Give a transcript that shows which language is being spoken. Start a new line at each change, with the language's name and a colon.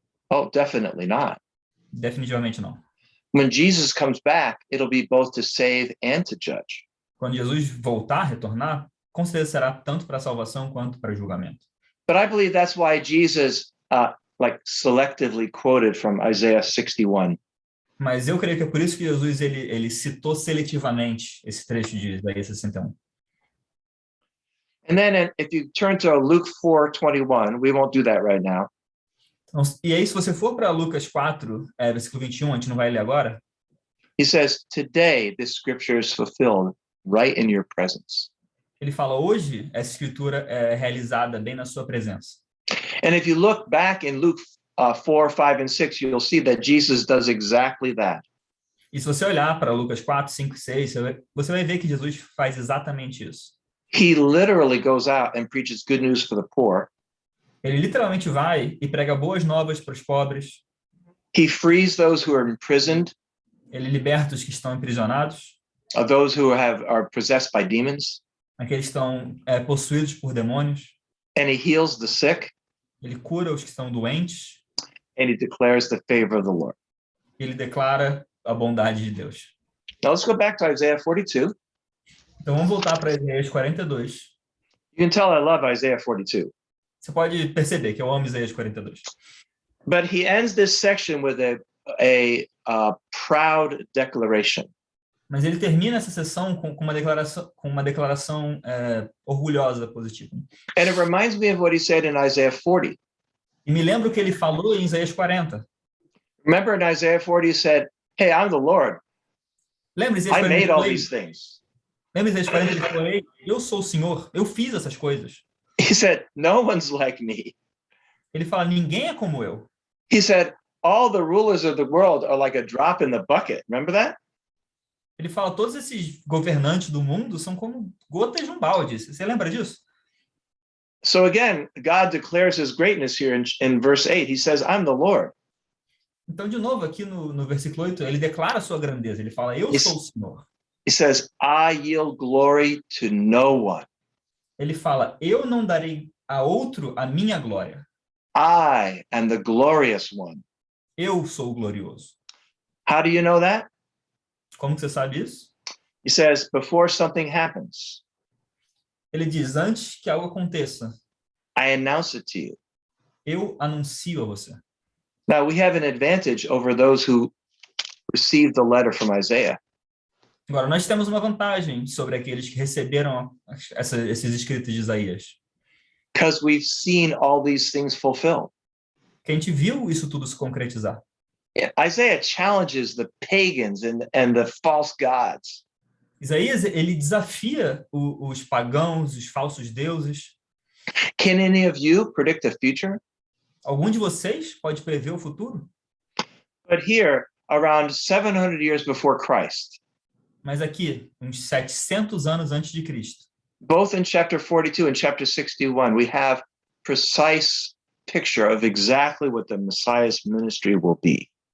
English: Oh, definitely not.
Portuguese: Definitivamente não.
English: When Jesus comes back, it'll be both to save and to judge.
Portuguese: Quando Jesus voltar, retornar, com certeza será tanto para salvação quanto para julgamento.
English: But I believe that's why Jesus selectively quoted from Isaiah 61.
Portuguese: Mas eu creio que é por isso que Jesus ele citou seletivamente esse trecho de Isaías 61.
English: And then if you turn to Luke 4:21, we won't do that right now.
Portuguese: Então, e aí, se você for para Lucas 4, versículo 21, a gente não vai ler agora.
English: He says, today this scripture is fulfilled right in your presence.
Portuguese: Ele fala, hoje essa escritura é realizada bem na sua presença.
English: And if you look back in Luke 4, 5, and 6, you'll see that Jesus does exactly that.
Portuguese: E se você olhar para Lucas 4, 5 e 6, você vai ver que Jesus faz exatamente isso.
English: He literally goes out and preaches good news for the poor.
Portuguese: Ele literalmente vai e prega boas novas para os pobres.
English: He frees those who are imprisoned,
Portuguese: Ele liberta os que estão aprisionados,
English: those who are possessed by demons,
Portuguese: aqueles que estão possuídos por demônios.
English: and he heals the sick,
Portuguese: Ele cura os que estão doentes.
English: and he declares the favor of the Lord.
Portuguese: Ele declara a bondade de Deus.
English: Now let's go back to Isaiah 42.
Portuguese: Então vamos voltar para Isaías 42.
English: You can tell I love Isaiah 42.
Portuguese: Você pode perceber que eu amo Isaías 42.
English: But he ends this section with a proud declaration.
Portuguese: Mas ele termina essa sessão com uma declaração orgulhosa, positiva.
English: And it reminds me of what he said in Isaiah 40.
Portuguese: E me lembro que ele falou em Isaías 40.
English: Remember in Isaiah 40 he said, hey, I'm the Lord.
Portuguese: Lembra Isaías
English: I
Portuguese: 40?
English: made all these things.
Portuguese: Lembra Isaías 40? Ele falou, eu sou o Senhor, eu fiz essas coisas.
English: He said, no one's like me.
Portuguese: Ele fala, ninguém é como eu.
English: He said, all the rulers of the world are like a drop in the bucket. Remember that?
Portuguese: Ele fala, todos esses governantes do mundo são como gotas de um balde. Você lembra disso?
English: So again, God declares his greatness here in verse 8. He says, I'm the Lord.
Portuguese: Então, de novo, aqui no versículo 8, ele declara a sua grandeza. Ele fala, eu sou o Senhor.
English: He says, I yield glory to no one.
Portuguese: Ele fala, eu não darei a outro a minha glória.
English: I am the glorious one.
Portuguese: Eu sou o glorioso.
English: How do you know that?
Portuguese: Como que você sabe isso?
English: He says, before something happens,
Portuguese: Ele diz, antes que algo aconteça,
English: I announce it to you.
Portuguese: eu anuncio a você.
English: Now, we have an advantage over those who received the letter from Isaiah.
Portuguese: Agora, nós temos uma vantagem sobre aqueles que receberam esses escritos de Isaías.
English: Because we've seen all these things fulfilled.
Portuguese: Que a gente viu isso tudo se concretizar.
English: Isaiah challenges the pagans and the false gods.
Portuguese: Isaías, ele desafia os pagãos, os falsos deuses.
English: Can any of you predict the future?
Portuguese: Algum de vocês pode prever o futuro?
English: But here, around 700 years before Christ,
Portuguese: Mas aqui, uns 700 anos antes de Cristo,
English: both in chapter 42 and chapter 61, we have precise picture of exactly what the Messiah's ministry will be.